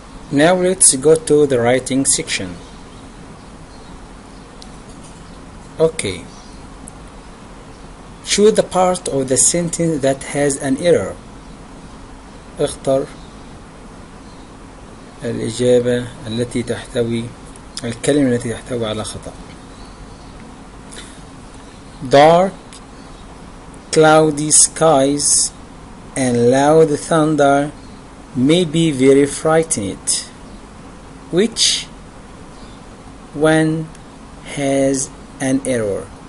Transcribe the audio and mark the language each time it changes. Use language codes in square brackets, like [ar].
[en] Now let's go to the writing section. Okay. Choose the part of the sentence that has an error. [ar] اختر الإجابة التي تحتوي الكلمة التي تحتوي على خطأ. [en] Dark cloudy skies and loud thunder may be very frightening. Which one has an error?